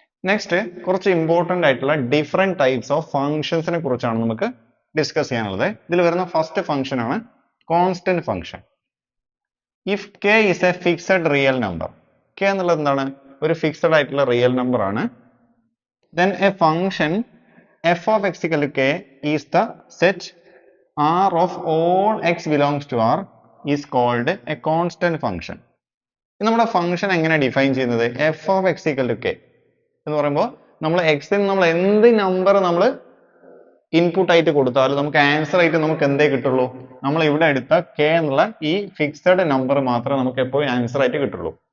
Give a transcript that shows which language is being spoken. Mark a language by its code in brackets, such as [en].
[ml] Next കുറച്ച് important ആയിട്ടുള്ള different types of ഫംഗ്ഷൻസിനെ കുറിച്ചാണ് നമുക്ക് ഡിസ്കസ് ചെയ്യാനുള്ളത്. ഇതിൽ വരുന്ന ഫസ്റ്റ് ഫംഗ്ഷൻ ആണ് constant function. [en] if k is a fixed real number, [ml] K എന്നുള്ളത് എന്താണ്? ഒരു ഫിക്സഡ് ആയിട്ടുള്ള റിയൽ നമ്പർ ആണ്. [en] then a function f of x equal to k is the set R of all x belongs to R is called a constant function. [ml] നമ്മുടെ function എങ്ങനെ define ചെയ്യുന്നത്? [en] f of x equal to k [ml] എന്ന് പറയുമ്പോൾ നമ്മൾ എക്സിന് നമ്മൾ എന്ത് number നമ്മൾ ഇൻപുട്ട് ആയിട്ട് കൊടുത്താലും നമുക്ക് ആൻസർ ആയിട്ട് നമുക്ക് എന്തേ കിട്ടുള്ളൂ? നമ്മൾ ഇവിടെ എടുത്ത k എന്നുള്ള ഈ ഫിക്സഡ് നമ്പർ മാത്രമേ നമുക്ക് എപ്പോഴും ആൻസർ ആയിട്ട് കിട്ടുള്ളൂ.